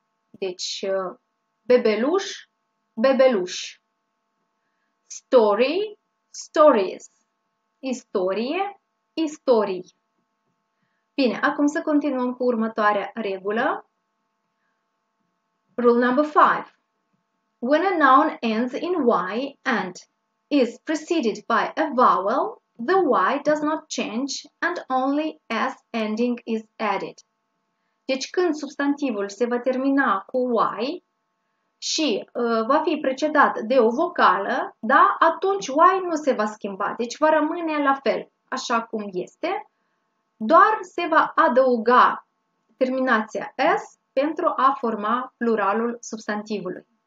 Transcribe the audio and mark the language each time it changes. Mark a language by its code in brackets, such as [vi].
[ro] Deci, bebeluș, bebeluși. [en] Story, stories. [ro] Istorie, istorii. Bine, acum să continuăm cu următoarea regulă. [en] Rule number 5. When a noun ends in Y and is preceded by a vowel, the Y does not change and only S ending is added. [ro] Deci când substantivul se va termina cu Y și va fi precedat de o vocală, da, atunci Y nu se va schimba, deci va rămâne la fel, așa cum este, doar se va adăuga terminația S pentru a forma pluralul substantivului.